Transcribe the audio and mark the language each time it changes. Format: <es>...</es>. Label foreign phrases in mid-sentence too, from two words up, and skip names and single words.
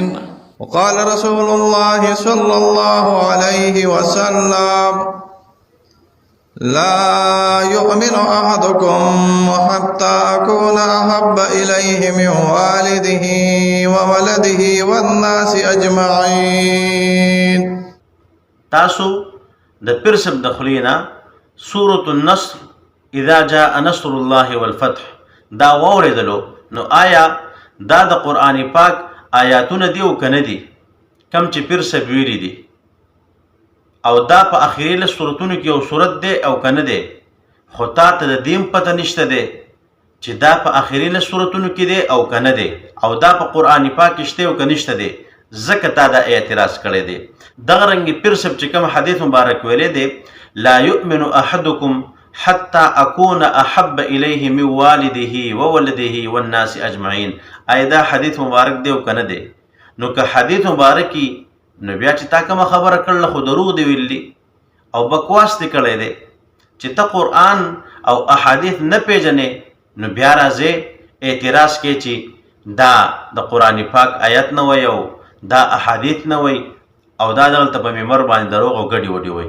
<ar>وقال رسول الله صلى الله عليه وسلم لا يؤمن أحدكم حتى أكون أحب إليه من والده وولده والناس أجمعين.</ar> <ps>تاسو د پیر صاحب د خولې نه سورة النصر</ps> <ar>اذا جاء نصر الله والفتح</ar> <ps>دا واورېدلو، نو آیا دا د قرآن پاک آیاتونه دي او که نه دي کم چې پیر صاحب ویلي دي، او دا په اخري له صورتونو کې یو صورت دی او که نه دی، خو تا ته د دې هم پته نشته دی چې دا په اخري له صورتونو کې دی او که نه دی، او دا په قرآن پاک کې شته او که نشته دی، ځکه تا دا اعتراض کړی دی. دغه رنګې پیر صاحب چې کوم حدیث مبارک ویلی دی</ps> <ar>لا يؤمن احدكم حتى اكون احب اليه من والده وولده والناس اجمعين.</ar> <ps>آیا دا حدیث مبارک دی او کنه دی؟ نو که حدیث مبارکی نو بیا چې تا کومه خبره کړله خو دروغ دی ویلی او بکواس دی کړی دی چې ته قرآن او احادیث نه پیژنې، نو بیا راځې اعتراض کې چې دا د قرآن پاک آیت نه وایي او دا احادیث نه وایي او دا دلته په منبر باندې دروغ او ګډې وډې وایي.</ps>